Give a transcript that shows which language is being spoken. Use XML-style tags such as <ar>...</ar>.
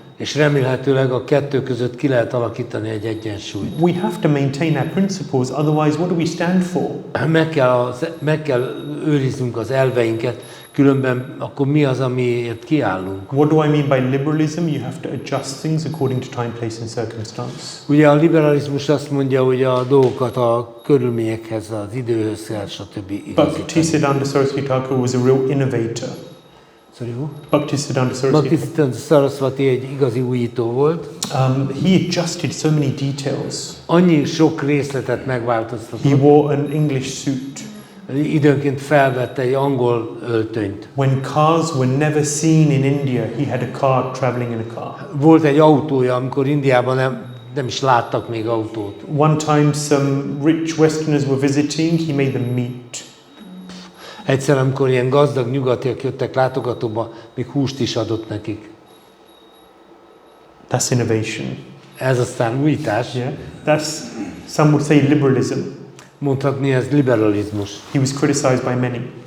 <hu>és remélhetőleg a kettő között ki lehet alakítani egy egyensúlyt.</hu> <en>We have to maintain our principles, otherwise what do we stand for?</en> <hu>Meg kell őriznünk az elveinket, különben akkor mi az, amiért kiállunk?</hu> <en>What do I mean by liberalism? You have to adjust things according to time, place and circumstance.</en> <hu>Ugye a liberalizmus azt mondja, hogy a dolgokat a körülményekhez, az időhöz kell, stb. igazítani.</hu> <en>Bhaktisiddhanta Saraswati Thakur was a real innovator. Sorry, who? Bhaktisiddhanta Saraswati.</en> <hu>Bhaktisiddhanta Saraswati egy igazi újító volt.</hu> <en>He adjusted so many details.</en> <hu>Annyi sok részletet</hu> <en>He</en> <hu>megváltoztatott.</hu> <en>wore an English suit.</en> <hu>Időnként felvette egy angol öltönyt.</hu> <en>When cars were never seen in India, he had a car traveling in a car.</en> <hu>Volt egy autója, amikor Indiában nem is láttak még autót.</hu> <en>One time some rich Westerners were visiting, he made them meat.</en> <hu>Egyszer, amikor ilyen gazdag nyugatiak jöttek látogatóba, még húst is adott nekik.</hu> <en>That's innovation.</en> <hu>Ez aztán újítás.</hu> <en>Yeah, that's, some would say, liberalism.</en> <hu>Mondhatni ez liberalizmus.</hu> <en>He was criticized by many.</en>